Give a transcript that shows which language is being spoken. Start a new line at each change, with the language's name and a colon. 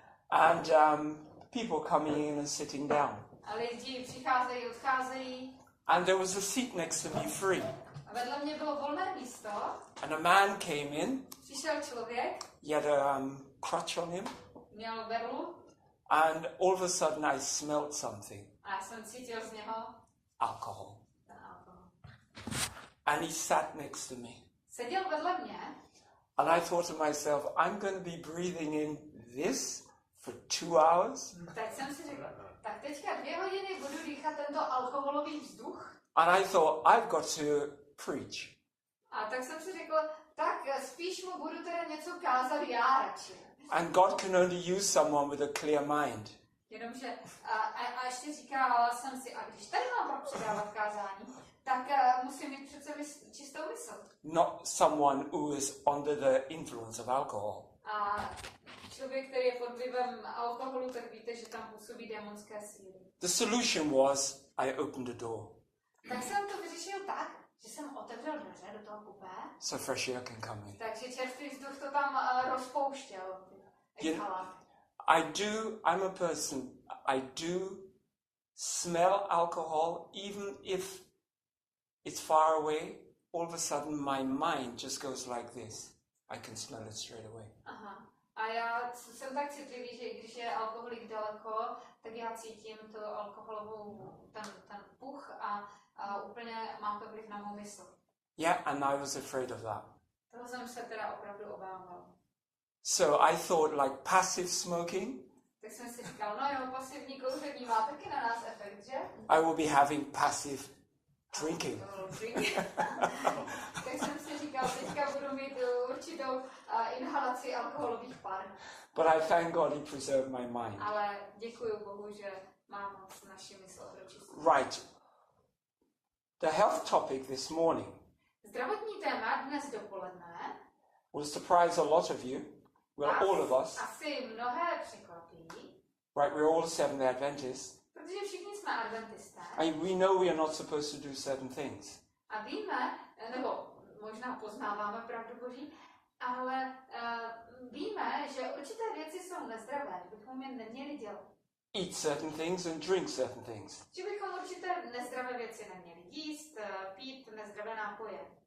English: And people coming in and sitting down.
Czech: A lidi přicházejí, odcházejí.
English: And there was a seat next to me free.
Czech: A vedle mě bylo volné místo.
English: And a man came in.
Czech: Přišel člověk.
English: He had a crutch on him.
Czech: Měl berlu.
English: And all of a sudden I smelled something.
Czech: A já jsem cítil z něho
English: Alcohol.
Czech: ten alkohol.
English: And he sat next to me.
Czech: Seděl vedle mě.
English: And I thought to myself, I'm going to be breathing in this for 2 hours.
Czech: Tak jsem si řekl, tak teďka 2 hodiny budu dýchat tento alkoholový vzduch.
English: And I thought, I've got to preach.
Czech: A tak jsem si řekl, tak spíš mu budu teda něco kázat já radši.
English: And God can only use someone with a clear mind.
Czech: Jenomže, a ještě říkal jsem si, a když tady mám pak předávat kázání, tak musím mít přece čistou mysl.
English: Not someone who is under the influence of alcohol.
Czech: A člověk, který je pod vlivem alkoholu, tak víte, že tam působí démonské síly.
English: The solution was I opened the door.
Czech: Tak jsem to vyřešil tak, že jsem otevřel dveře do toho kupé.
English: So fresh air can come in.
Czech: Takže čerstvý vzduch to tam rozpouštěl.
English: I'm a person, I do smell alcohol, even if it's far away. All of a sudden my mind just goes like this. I can smell it straight away. Aha.
Czech: A já jsem tak citlivý, že i když je alkoholik daleko, tak já cítím tu alkoholovou, ten puch a úplně mám to vliv na mou mysl.
English: Yeah, and I was afraid of that.
Czech: Toho jsem se teda opravdu obával.
English: So I thought like passive smoking.
Czech: Tak jsem si říkal, no jo, pasivní kouření má taky na nás efekt, že?
English: I will be having passive drinking.
Czech: Tak jsem si říkal, teďka budu mít určitou inhalaci alkoholových par.
English: But I thank God he preserved my mind.
Czech: Ale děkuji Bohu, že mám moc naši mysl pročistit.
English: Right. The health topic this morning
Czech: Zdravotní téma dnes dopoledne
English: will surprise a lot of you. Well, all of us.
Czech: Asi mnohé překvapí.
English: Right, we're all Seventh Adventists.
Czech: Protože všichni jsme adventisté.
English: And we know we are not supposed to do certain things.
Czech: A víme, nebo možná poznáváme pravdu Boží, ale víme, že určité věci jsou nezdravé, že bychom je neměli dělat.
English: Eat certain things and drink certain things.
Czech: Že bychom určité nezdravé věci neměli jíst, pít nezdravé nápoje.